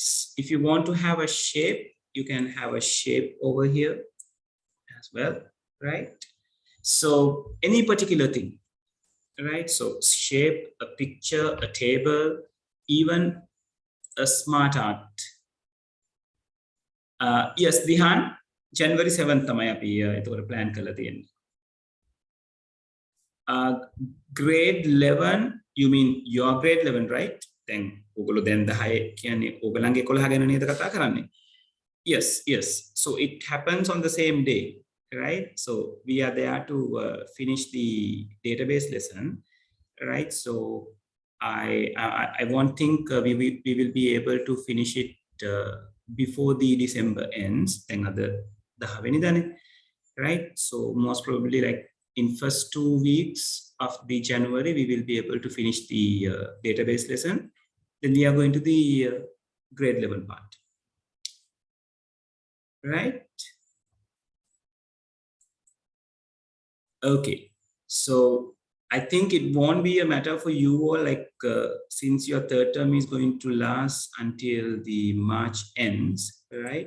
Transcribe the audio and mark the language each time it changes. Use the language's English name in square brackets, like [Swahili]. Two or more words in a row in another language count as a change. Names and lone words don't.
[English] If you want to have a shape, you can have a shape over here as well, right? So any particular thing, right? So shape, a picture, a table, even a smart art. [Sinhala] Yes, Dihan, January 7th තමයි අපි ඒතකොට plan කරලා තියෙන්නේ. [English] Grade 11, you mean your grade 11, right? [Sinhala] දැන් ඔයගොල්ලෝ දැන් 10 කියන්නේ ඔයගලන්ගේ 11 ගැන නේද කතා කරන්නේ? [English] Yes. So it happens on the same day, right? So we are there to finish the database lesson, right? So I won't think we will be able to finish it before the December ends. [Sinhala] දැන් අද 10 වෙනිදානේ, [English] right? So most probably like in first 2 weeks of the January, we will be able to finish the database lesson. Then we are going to the grade level part, right? Okay, so I think it won't be a matter for you all, like since your third term is going to last until the March ends, right?